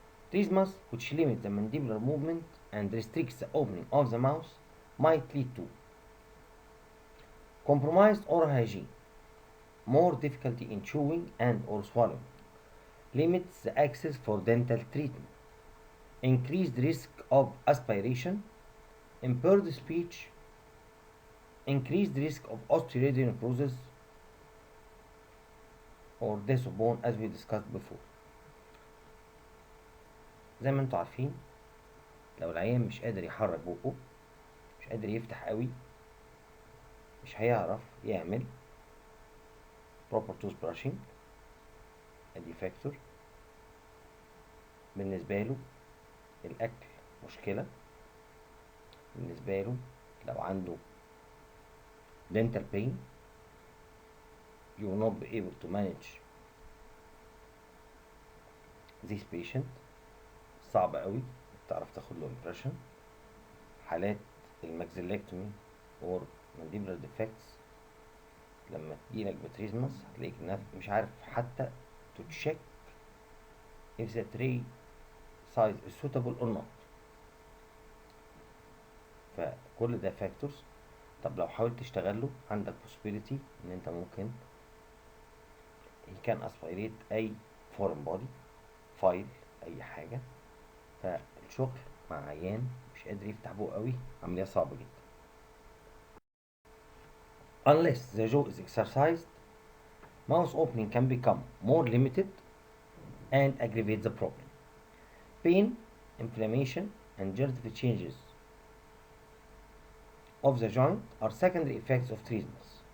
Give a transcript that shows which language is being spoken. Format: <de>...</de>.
<en>Trismus, which limits the mandibular movement and restricts the opening of the mouth, might lead to compromised oral hygiene, more difficulty in chewing and or swallowing, limits the access for dental treatment, increased risk of aspiration, impaired speech, increased risk of osteoid necrosis or death of bone as we discussed before.</en> <ar>زي ما انتوا عارفين، لو العيان مش قادر يحرك بقه، مش قادر يفتح قوي، مش هيعرف يعمل</ar> <en>proper toothbrushing.</en> <ar>ادي فاكتور. بالنسبة له الأكل مشكلة. بالنسبة له لو عنده</ar> <en>dental pain, you will not be able to manage this patient.</en> <ar>صعب قوي تعرف تاخد له impression. حالات الماكسيلكتومي</ar> <en>or mandibular defects</en> <ar>لما تجيلك بتريزمس هتلاقيك مش عارف حتى</ar> <en>to check if the tray size is suitable or not.</en> <ar>فكل ده factors. طب لو حاولت تشتغل له عندك possibility ان انت ممكن</ar> <en>he can aspirate</en> <ar>اي</ar> <en>foreign body</en> <ar>فايل اي حاجة. فالشغل مع عيان مش قادر يفتح بقه قوي عملية صعبة جدا.</ar> <en>Unless the jaw is exercised, mouth opening can become more limited and aggravate the problem. Pain, inflammation, and digestive changes of the joint are secondary effects of trismus.</en>